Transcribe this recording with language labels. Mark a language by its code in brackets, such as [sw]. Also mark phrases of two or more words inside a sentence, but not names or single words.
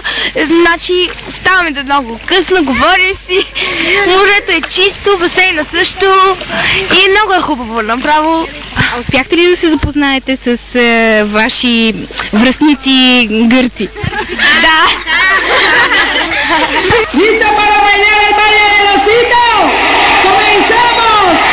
[bg] Значи ставаме до много късно, говорим си. Морето е чисто, басейна също и много е хубаво направо. А успяхте ли да се запознаете с ваши връстници гърци? Да. [es] ¿Listo para bailar el baile del osito? ¡Comenzamos!